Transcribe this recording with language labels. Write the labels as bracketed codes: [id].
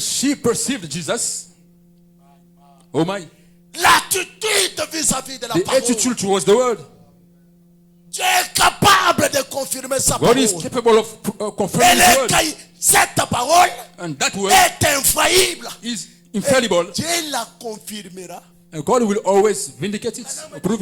[en] she perceived Jesus, oh my, [fr] l'attitude vis-à-vis de la [en] the [fr] parole, [en] attitude towards the word, [fr] Dieu est capable de confirmer sa [en] God is [fr] parole. [en] capable of confirming His word. [fr] Cette parole [en] And that word [fr] est infaillible. [en] is infallible. [fr] Dieu la confirmera. [en] And God will always vindicate it, prove